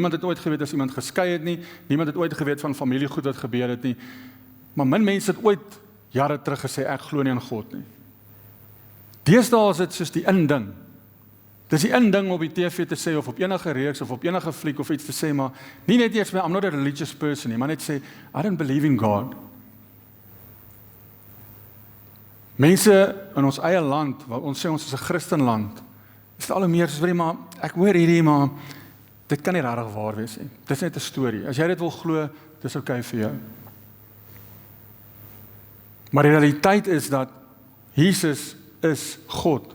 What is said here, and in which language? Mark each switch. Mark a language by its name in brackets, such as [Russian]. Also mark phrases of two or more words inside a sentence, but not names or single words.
[Afrikaans] Niemand het ooit geweet as iemand geskei het nie, niemand het ooit geweet van familiegoed wat gebeur het nie, maar min mense het ooit jare terug gesê, ek glo nie in God nie. Deesdae is dit soos die inding. Dis die inding op die TV te sê, of op enige reeks, of op enige fliek, of iets te sê, maar nie net eers, [English] I'm not a religious person nie, maar net sê, I don't believe in God. [Afrikaans] Mense in ons eie land, wat ons sê ons is 'n Christenland, is dit al hoe meer soos, maar ek hoor hierdie, maar dit kan nie regtig waar wees nie. Dis net 'n storie. As jy dit wil glo, dis okay vir jou. Maar die realiteit is dat Jesus is God.